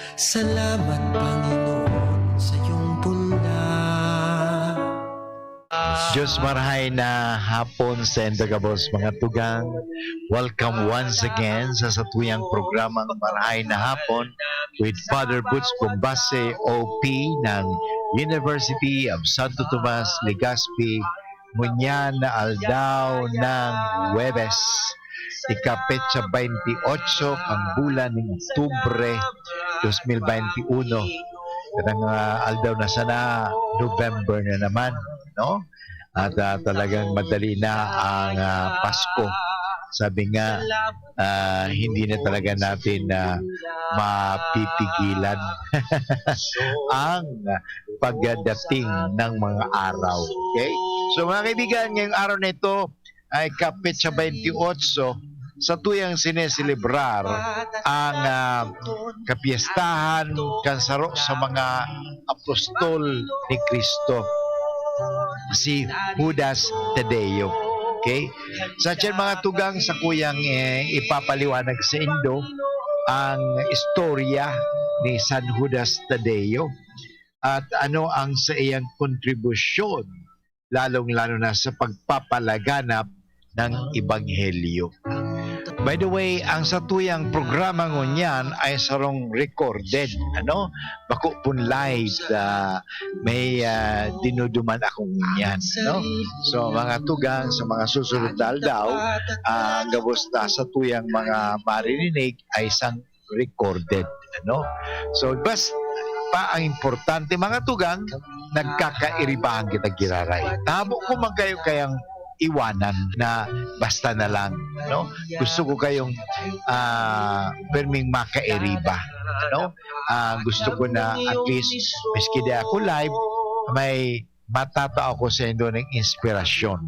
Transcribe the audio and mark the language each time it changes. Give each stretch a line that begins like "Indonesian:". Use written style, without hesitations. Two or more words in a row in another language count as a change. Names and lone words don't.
Filipino: Salamat Panginoon sa iyong punda.
Bikol: Diyos marahay na hapon sa Endagabos mga tugang.
English: Welcome once again
Bikol: sa satuyang programang Marahay na Hapon with Father Butch Bombase, OP ng University of Santo Tomas, Legazpi, Munyan na Aldao ng Huwebes. Ikapetsa 28 ang bulan ng Oktubre 2021. Karang aldaw na sana,
Filipino: November na naman, no? At talagang madali na ang Pasko. Sabi nga, hindi na talaga natin mapipigilan ang pagdating ng mga araw. Okay? So mga kaibigan, ngayong araw na ito ay
Bikol: kapetsa 28 sa tuyang sineselebrar ang kapiestahan kansaro
Filipino: sa mga apostol ni Kristo, si Judas Tadeo. Okay?
Bikol: Sa tiyan mga tugang sa kuyang ipapaliwanag sa Indo ang istorya ni San Judas Tadeo at ano ang sa iyang kontribusyon lalong-lalo na sa pagpapalaganap ng Ebanghelyo.
English: By the way,
Bikol: ang satuyang programa ngunyan ay sarong recorded, ano? Bako pun live, may dinuduman akong ngunyan, no? So mga tugang sa mga susunod na aldaw, gabos na satuyang mga maririnig ay isang recorded, no? So basta pa ang importante mga tugang, nagkakairibahan kita giraray. Tabo ko man kayo kayang iwanan na basta na lang, no? Gusto ko kayong perming makairiba, no? Gusto ko na
English: at least
Bikol: miski di ako live, may matatao ko sa inyo ng inspirasyon.